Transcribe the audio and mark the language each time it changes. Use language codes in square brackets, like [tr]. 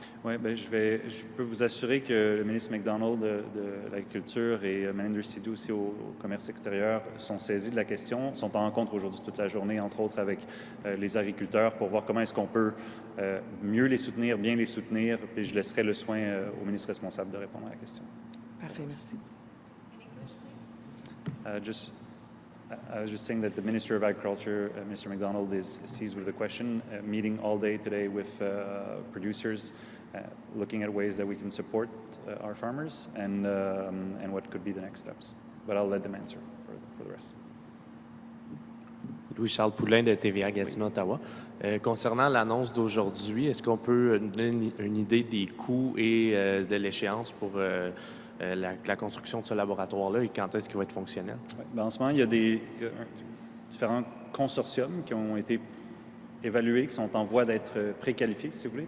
[fr] Oui, bien, je peux vous assurer que le ministre McDonald de l'Agriculture et Meninder Sidhu aussi au commerce extérieur sont saisis de la question, sont en rencontre aujourd'hui toute la journée, entre autres avec les agriculteurs, pour voir comment est-ce qu'on peut mieux les soutenir, bien les soutenir, puis je laisserai le soin au ministre responsable de répondre à la question. Parfait, merci. [en] I was just saying that the Minister of Agriculture, Mr. McDonald, is seized with the question, meeting all day today with producers, looking at ways that we can support our farmers and what could be the next steps. But I'll let them answer for the rest. [fr] Louis-Charles Poulain de TVA Gatineau, Ottawa. Concernant l'annonce d'aujourd'hui, est-ce qu'on peut donner une idée des coûts et de l'échéance pour la construction de ce laboratoire-là et quand est-ce qu'il va être fonctionnel? Ouais, ben, en ce moment, il y a différents consortiums qui ont été évalués, qui sont en voie d'être préqualifiés, si vous voulez.